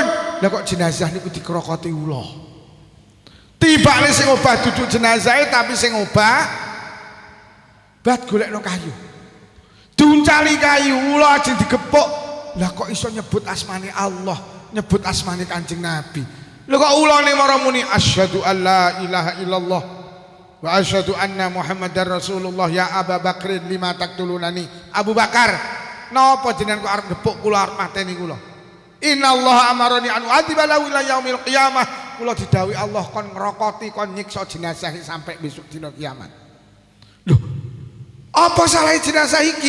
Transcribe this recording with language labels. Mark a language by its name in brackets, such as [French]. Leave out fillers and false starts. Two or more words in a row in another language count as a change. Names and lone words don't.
[Javanese] Lah kok jenazah niku dikrokoti ula. Tibane sing obah duduk jenazahe tapi sing obah bat golekno kayu. Diuncali kayu ula ajeng digepuk. Lah kok iso nyebut asmane Allah, nyebut asmane Kanjeng Nabi. Lho kok ulane marang muni [Arabic] أشهد أن لا إله إلا الله وأشهد أن محمدا رسول الله يا أبا بكر لم تقتلونني. [Javanese] Abu Bakar, napa jenengan kok arep nepuk kula arep mateni kula? [Arabic] إن الله أمرني أن أعذبه إلى يوم القيامة. [Javanese] Kula didhawuhi Allah kon ngrokoti, kon nyiksa jenazah sampai besok dina kiamat. Lho, apa salah jenazah iki?